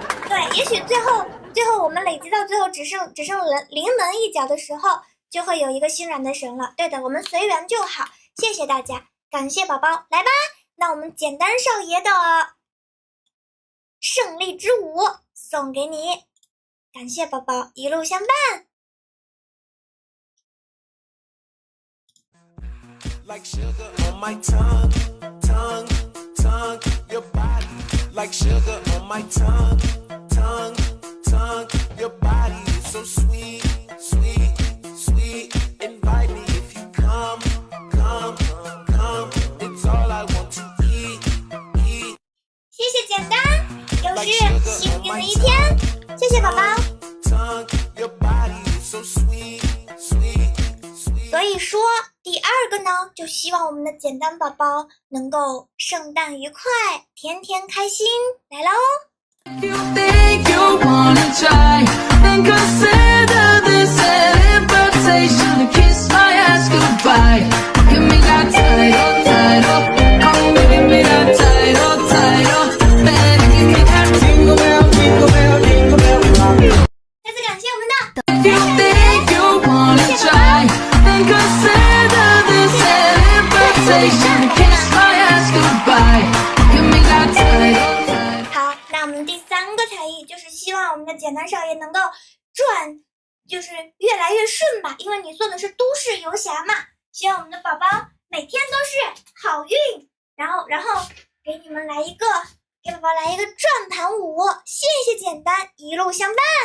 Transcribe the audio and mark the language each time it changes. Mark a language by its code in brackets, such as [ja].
[zh] 对，也许最后我们累积到最后只剩临门一脚的时候，就会有一个心软的神了。对的，我们随缘就好。谢谢大家，感谢宝宝，来吧，那我们简单少爷的胜利之舞送给你，感谢宝宝一路相伴。 [en] Like sugar on my tongue, tongue, tongue, your body. Like sugar on my tongue, tongue, tongue, your body is so sweet, sweet, sweet. Invite me if you come, come, come. It's all I want to eat, eat. [zh] 谢谢简单，又是幸运的一天，谢谢宝宝。 [en] Tongue, your body is so sweet, sweet, sweet. [zh] 所以说第2个呢，就希望我们的简单宝宝能够圣诞愉快，天天开心，来喽。 [en] You think you wanna try, then consider this an invitation to kiss my ass goodbye. Give me that title, title. Come give me that title, title. Better give me that jingle bell, jingle bell, jingle bell rock. [zh] 再次感谢我们的 [en] You think you wanna try, then consider this an invitation to kiss my ass goodbye. Give me that title. [zh] 好，那我们第3个才艺就是希望我们的简单少爷能够赚，就是越来越顺吧，因为你做的是都市游侠嘛，希望我们的宝宝每天都是好运，然后给你们来一个，给宝宝来一个转盘舞，谢谢简单，一路相伴。